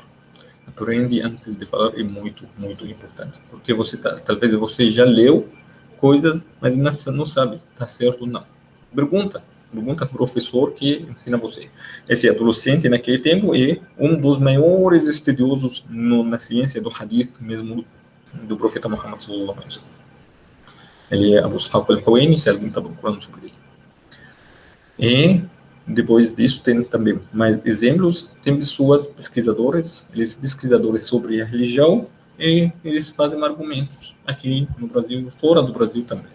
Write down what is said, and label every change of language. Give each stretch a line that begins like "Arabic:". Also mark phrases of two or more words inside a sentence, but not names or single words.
Portuguese: Aprende antes de falar é muito, muito importante, porque talvez você já leu coisas, mas não sabe se está certo ou não. Pergunta para o professor que ensina você. Esse adolescente, naquele tempo, é um dos maiores estudiosos na ciência do hadith, mesmo do profeta Muhammad
Arabic: صلى الله عليه وسلم.
Portuguese: Ele é Abu Ishaq al-Huwaini, se alguém está procurando sobre ele. E depois disso tem também mais exemplos, tem pessoas, pesquisadores sobre a religião, e eles fazem argumentos aqui no Brasil, fora do Brasil também.